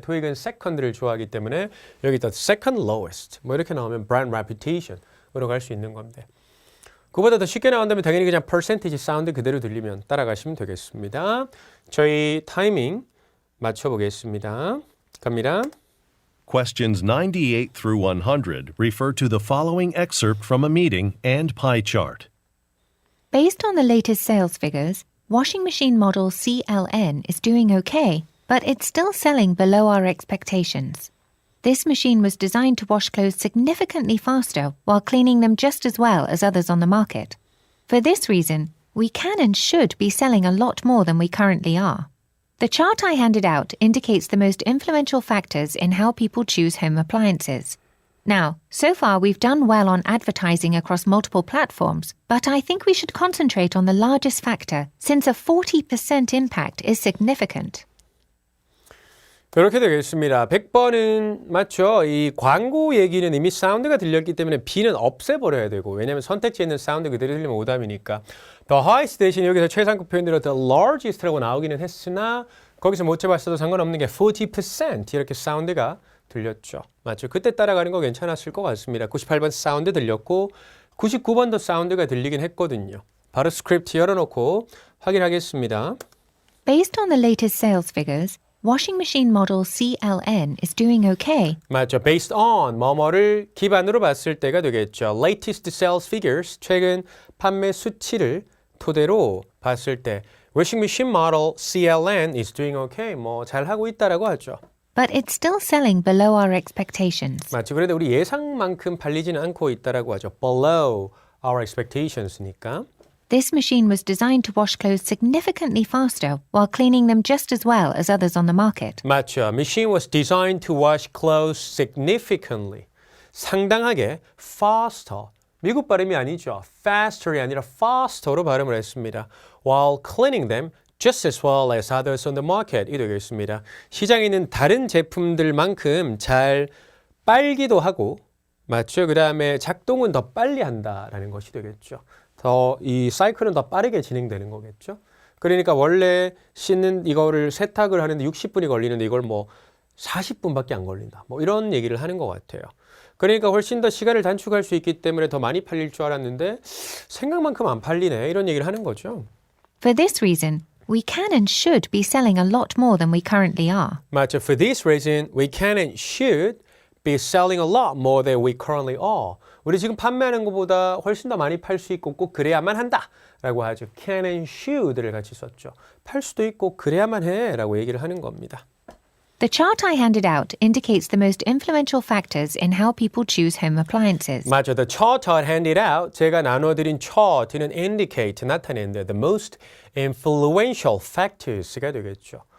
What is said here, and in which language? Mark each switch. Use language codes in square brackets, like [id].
[ko] 토익은 second를 좋아하기 때문에 여기 [en] the second lowest [ko] 뭐 이렇게 나오면 brand reputation으로 갈 수 있는 건데 그보다 더 쉽게 나온다면 당연히 그냥 percentage 사운드 그대로 들리면 따라가시면 되겠습니다. 저희 타이밍 맞춰보겠습니다. 갑니다. [en] Questions 98 through 100 refer to the following excerpt from a meeting and pie chart. Based on the latest sales figures, washing machine model CLN is doing okay, but it's still selling below our expectations. This machine was designed to wash clothes significantly faster while cleaning them just as well as others on the market. For this reason, we can and should be selling a lot more than we currently are. The chart I handed out indicates the most influential factors in how people choose home appliances. Now, so far we've done well on advertising across multiple platforms, but I think we should concentrate on the largest factor, since a 40% impact is significant. [ko] 그렇게 되겠습니다. 100번은 맞죠? 이 광고 얘기는 이미 사운드가 들렸기 때문에 B는 없애버려야 되고 왜냐하면 선택지에 있는 사운드 그대로 들리면 오답이니까 The highest 대신 여기서 최상급 표현대로 The largest라고 나오기는 했으나 거기서 못 잡았어도 상관없는 게 40% 이렇게 사운드가 들렸죠. 맞죠? 그때 따라가는 거 괜찮았을 것 같습니다. 98번 사운드 들렸고 99번도 사운드가 들리긴 했거든요. 바로 스크립트 열어놓고 확인하겠습니다. [en] Based on the latest sales figures, washing machine model CLN is doing okay. [ko] 맞죠. [en] Based on [ko] 뭐뭐를 기반으로 봤을 때가 되겠죠. [en] Latest sales figures, [ko] 최근 판매 수치를 토대로 봤을 때 [en] washing machine model CLN is doing okay. [ko] 뭐 잘하고 있다라고 하죠. [en] But it's still selling below our expectations. [ko] 맞죠. 그런데 우리 예상만큼 팔리지는 않고 있다라고 하죠. [en] Below our expectations니까. This machine was designed to wash clothes significantly faster while cleaning them just as well as others on the market. [ko] 맞죠. [en] Machine was designed to wash clothes significantly. [ko] 상당하게 faster. 미국 발음이 아니죠. faster이 아니라 faster로 발음을 했습니다. [en] While cleaning them just as well as others on the market. 이 되겠습니다. [ko] 시장에 있는 다른 제품들만큼 잘 빨기도 하고 맞죠. 그 다음에 작동은 더 빨리 한다라는 것이 되겠죠. 더 이 사이클은 더 빠르게 진행되는 거겠죠. 그러니까 원래 씻는 이거를 세탁을 하는데 60분이 걸리는데 이걸 뭐 40분밖에 안 걸린다. 뭐 이런 얘기를 하는 것 같아요. 그러니까 훨씬 더 시간을 단축할 수 있기 때문에 더 많이 팔릴 줄 알았는데 생각만큼 안 팔리네. 이런 얘기를 하는 거죠. [en] For this reason, we can and should be selling a lot more than we currently are. [ko] 맞죠. [en] For this reason, we can and should be selling a lot more than we currently are. [ko] 우리 지금 판매하는 것보다 훨씬 더 많이 팔 수 있고 꼭 그래야만 한다라고 하죠. [en] can and should [ko] 를 같이 썼죠. 팔 수도 있고 그래야만 해라고 얘기를 하는 겁니다. [en] The chart I handed out indicates the most influential factors in how people choose home appliances. [ko] 맞죠. [en] The chart I handed out, [ko] 제가 나눠드린 [en] chart는 indicate, [ko] 나타내는데 [en] the most influential factors가 되겠죠.